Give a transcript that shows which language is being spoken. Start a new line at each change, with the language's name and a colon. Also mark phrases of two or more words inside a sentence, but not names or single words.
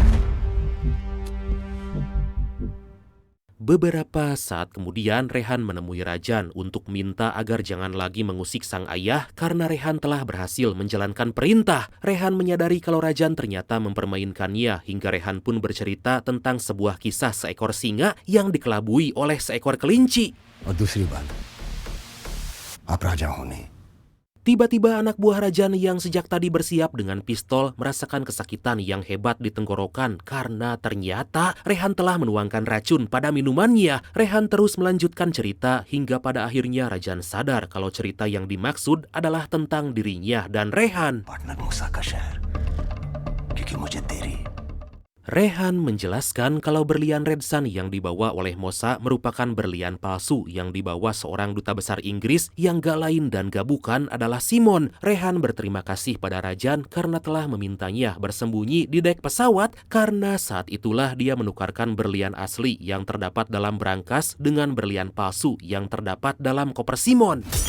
Indonesian: Beberapa saat kemudian Rehan menemui Rajan untuk minta agar jangan lagi mengusik sang ayah karena Rehan telah berhasil menjalankan perintah. Rehan menyadari kalau Rajan ternyata mempermainkannya hingga Rehan pun bercerita tentang sebuah kisah seekor singa yang dikelabui oleh seekor kelinci.
Hindi: और दूसरी बात, आप राजा होने
Indonesian: Tiba-tiba anak buah Rajan yang sejak tadi bersiap dengan pistol merasakan kesakitan yang hebat di tenggorokan karena ternyata Rehan telah menuangkan racun pada minumannya. Rehan terus melanjutkan cerita hingga pada akhirnya Rajan sadar kalau cerita yang dimaksud adalah tentang dirinya dan Rehan.
Hindi: पार्टनर मूसा का शहर, क्योंकि मुझे तेरी
Indonesian: Rehan menjelaskan kalau berlian Red Sun yang dibawa oleh Mossa merupakan berlian palsu yang dibawa seorang duta besar Inggris yang gak lain dan gak bukan adalah Simon. Rehan berterima kasih pada Rajan karena telah memintanya bersembunyi di dek pesawat karena saat itulah dia menukarkan berlian asli yang terdapat dalam berangkas dengan berlian palsu yang terdapat dalam koper Simon.